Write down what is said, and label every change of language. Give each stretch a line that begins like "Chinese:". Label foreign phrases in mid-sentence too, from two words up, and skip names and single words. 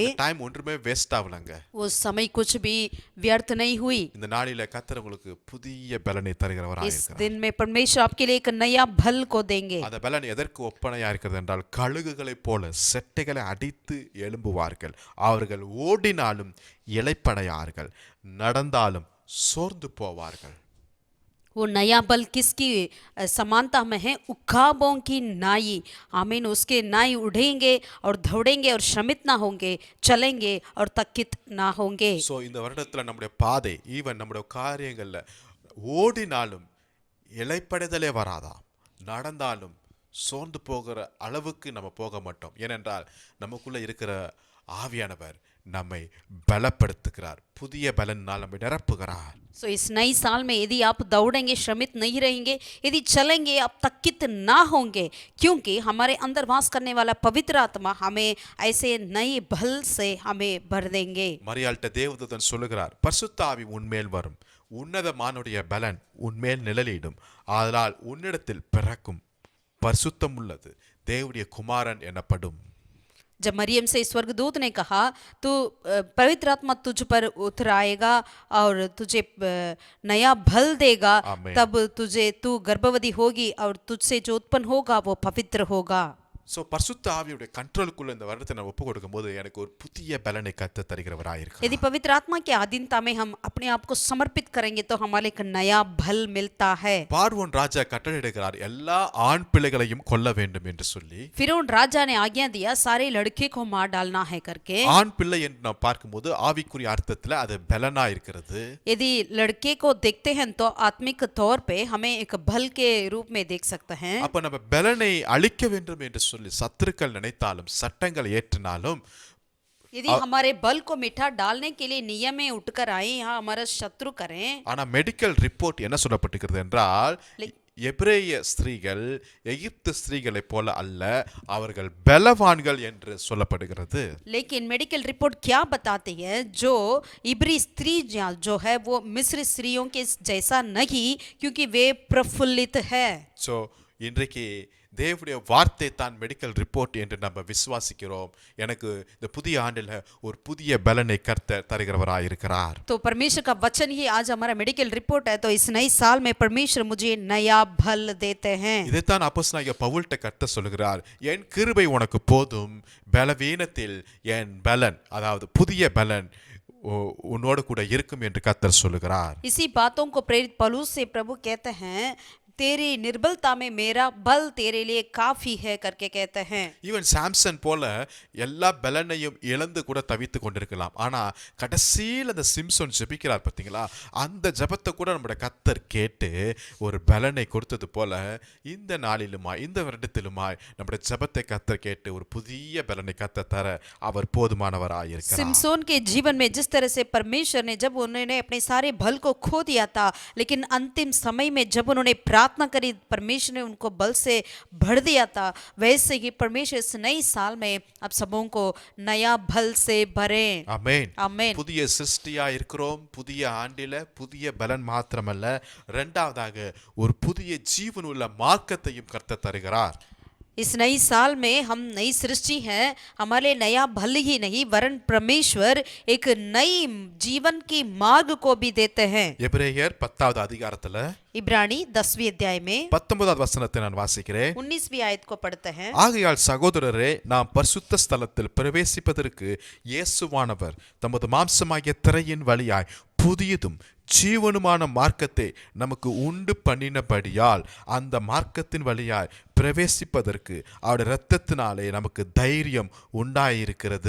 Tamil: டைம் ஒன்றுமே வேஸ்ட் ஆகலங்க.
Hindi: वो समय कुछ भी व्यर्थ नहीं हुई.
Tamil: இந்த நாளில கர்த்தர் உங்களுக்கு புதிய பலனை தருகிறவராய்
Hindi: इस
Tamil: இருக்கிறார்.
Hindi: दिन में परमेश्वर आपके लिए एक नया बल को देंगे.
Tamil: அந்த பலன் எதற்கு ஒப்பனையா இருக்கிறது என்றால் கழுகுகளைப் போல செட்டைகளை அடித்து எழும்புவார்கள், அவர்கள் ஓடினாலும் இளைப்படையார்கள், நடந்தாலும் சோர்ந்து போவார்கள்.
Hindi: वो नया बल किसकी समानता में है? उखाबों की नाई। आमीन। उसके नाई उड़ेंगे और दौड़ेंगे और श्रमित ना होंगे, चलेंगे और तकित ना होंगे।
Tamil: ஸோ இந்த வருடத்துல நம்முடைய பாதை ஈவன் நம்முடைய காரியங்கள்ல ஓடினாலும் இளைப்படைதலே வராதாம், நடந்தாலும் சோர்ந்து போகிற அளவுக்கு நம்ம போக மாட்டோம். ஏனென்றால் நமக்குள்ள இருக்கிற ஆவியானவர் நம்மை பலப்படுத்துகிறார், புதிய பலனால் நம்மை நிரப்புகிறார்.
Hindi: सो इस नई साल में यदि आप दौड़ेंगे, श्रमित नहीं रहेंगे, यदि चलेंगे, आप तकित ना होंगे, क्योंकि हमारे अंदर वास करने वाला पवित्र आत्मा हमें ऐसे नए बल से हमें भर देंगे.
Tamil: மரியாள்கிட்ட தேவதூதன் சொல்லுகிறார், பரிசுத்த ஆவி உன்மேல் வரும், உன்னதமானுடைய பலன் உன்மேல் நிழலிடும், ஆதலால் உன்னிடத்தில் பிறக்கும் பரிசுத்தம் உள்ளது தேவனுடைய குமாரன் எனப்படும்.
Hindi: जब मरियम से स्वर्गदूत ने कहा तू पवित्र आत्मा तुझ पर उतर आएगा और तुझे नया बल देगा, आमीन. तब तुझे तू गर्भवती होगी और तुझसे जो उत्पन्न होगा वो पवित्र होगा.
Tamil: ஸோ பரிசுத்த ஆவியுடைய கண்ட்ரோலுக்குள்ள இந்த வருடத்தை நான் ஒப்பு கொடுக்கும் போது எனக்கு ஒரு புதிய பலனை கத்த தருகிறவராயிருக்கிறார்.
Hindi: यदि पवित्र आत्मा की अधीनता में हम अपने आप को समर्पित करेंगे तो हमारे एक नया बल मिलता है.
Tamil: பார்வோன் ராஜா கட்டளையிடுகிறார், எல்லா ஆண் பிள்ளைகளையும் கொல்ல வேண்டும் என்று சொல்லி.
Hindi: फिरौन राजा ने आज्ञा दिया सारे लड़के को मार डालना है करके.
Tamil: ஆண் பிள்ளை என்று நாம் பார்க்கும்போது ஆவிக்குரிய அர்த்தத்துல அது பலனா இருக்கிறது.
Hindi: यदि लड़के को देखते हैं तो आत्मिक तौर पे हमें एक बल के रूप में देख सकते हैं.
Tamil: அப்ப நம்ம பலனை அழிக்க வேண்டும் என்று சொல்லி சத்துருக்கள் நினைத்தாலும் சட்டங்களை ஏற்றினாலும்,
Hindi: यदि हमारे बल को मिठा डालने के लिए नियम में उठकर आए, यहाँ हमारा शत्रु करें.
Tamil: ஆனா
English: medical report
Tamil: என்ன சொல்லப்பட்டிருக்கிறது என்றால், எபிரேய ஸ்திரீகள் எகிப்து ஸ்திரீகளைப் போல அல்ல, அவர்கள் பலவான்கள் என்று சொல்லப்படுகிறது.
Hindi: लेकिन
English: medical report
Hindi: क्या बताती है? जो इब्री स्त्री जो है वो मिस्र स्त्रियों के जैसा नहीं, क्योंकि वे प्रफुल्लित है.
Tamil: ஸோ இன்றைக்கு தேவனுடைய வார்த்தை தான்
English: medical report
Tamil: என்று நம்ம விசுவாசிக்கிறோம். எனக்கு இந்த புதிய ஆண்டில் ஒரு புதிய பலனை கர்த்தர் தருகிறவராய் இருக்கிறார்.
Hindi: तो परमेश्वर का वचन ही आज हमारा
English: medical report
Hindi: है. तो इस नई साल में परमेश्वर मुझे नया बल देते हैं.
Tamil: இதைத்தான் அப்போஸ்தலனாகிய பவுல்கிட்ட கர்த்தர் சொல்லுகிறார், என் கிருபை உனக்கு போதும், பலவீனத்தில் என் பலன், அதாவது புதிய பலன் உன்னோடு கூட இருக்கும் என்று கர்த்தர் சொல்லுகிறார்.
Hindi: इसी बातों को प्रेरित पौलुस से प्रभु कहते हैं, तेरी निर्बलता में मेरा बल तेरे लिए काफी है करके कहते हैं.
Tamil: ஈவன் சாம்சன் போல எல்லா பலனையும் இழந்து கூட தவித்து கொண்டிருக்கலாம், ஆனா கடைசியில் அந்த சிம்சோன் ஜெபிக்கிறார் பார்த்தீங்களா, அந்த ஜெபத்தை கூட நம்முடைய கர்த்தர் கேட்டு ஒரு பலனை கொடுத்தது போல இந்த நாளிலுமாய் இந்த வருடத்திலுமாய் நம்முடைய ஜெபத்தை கர்த்தர் கேட்டு ஒரு புதிய பலனை கர்த்தர் தர அவர் போதுமானவராய் இருக்கிறார்.
Hindi: सिमसोन के जीवन में जिस तरह से परमेश्वर ने, जब उन्होंने अपने सारे बल को खो दिया था, लेकिन अंतिम समय में जब उन्होंने प्रार्थना करी, परमेश्वर ने उनको बल से भर दिया था, वैसे ही परमेश्वर इस नई साल में आप सबों को नया बल से भरें.
Tamil: ஆமென்.
Hindi: आमीन.
Tamil: புதிய சிருஷ்டியா இருக்கிறோம். புதிய ஆண்டில புதிய பலன் மாத்திரமல்ல, இரண்டாவதாக ஒரு புதிய ஜீவனுள்ள மார்க்கத்தையும் கர்த்தர் தருகிறார்.
Hindi: इस नई साल में हम नई सृष्टि हैं. हमारे नया भल ही नहीं वरन परमेश्वर एक नई जीवन की मार्ग को भी देते हैं.
Tamil: எபிரேயர் 10வது அதிகாரத்துல
Hindi: इब्रानी 10वीं अध्याय में
Tamil: 19வது வசனத்தை நான் வாசிக்கிறேன்.
Hindi: 19वीं आयत को पढ़ते हैं.
Tamil: ஆகையால் சகோதரரே, நாம் பரிசுத்த ஸ்தலத்தில் பிரவேசிப்பதற்கு இயேசுவானவர் தமது மாம்சமாகிய திரையின் வழியாய் புதியதும் ஜீவனுமான மார்க்கத்தை நமக்கு உண்டு பண்ணினபடியால் அந்த மார்க்கத்தின் வழியாய் பிரவேசிப்பதற்கு அவருடைய இரத்தத்தினாலே நமக்கு தைரியம் உண்டாயிருக்கிறது.